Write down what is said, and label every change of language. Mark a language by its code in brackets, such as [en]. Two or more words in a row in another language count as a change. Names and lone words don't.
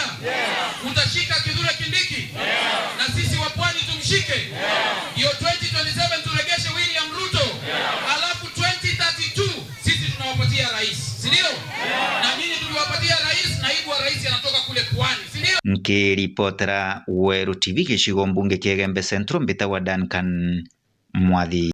[sw] Mtashika Kithure Kindiki? Na sisi wa Pwani tumshike? Hiyo 2027 turegeshe William Ruto. Alafu 2032 sisi tunawapatia rais. Si ndio? Na mimi tuliwapatia rais, naibu wa rais anatoka kule Pwani. Si ndio? [mer] Nkiripotera Weru TV Shigombunge Kiegembe Central mbita wa Duncan Mwathi.